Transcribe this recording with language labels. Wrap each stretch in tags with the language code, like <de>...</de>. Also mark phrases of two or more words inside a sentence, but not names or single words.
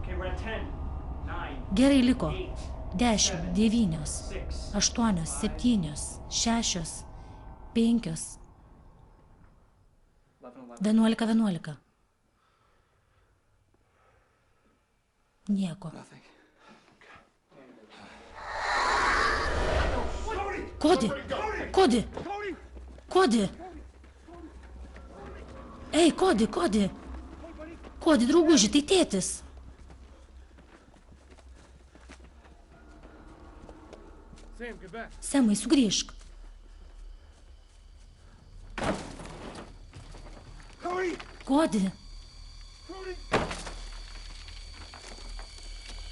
<lt>Gerai, liko. 10, 9, 8, 7, 6, 5, 11:11. Nieko. Kodi! Kodi! Kodi! Ei, Kodi, Kodi! Kodi, drauguži, tai tėtis. Semai, sugrįžk. Kodi.</lt>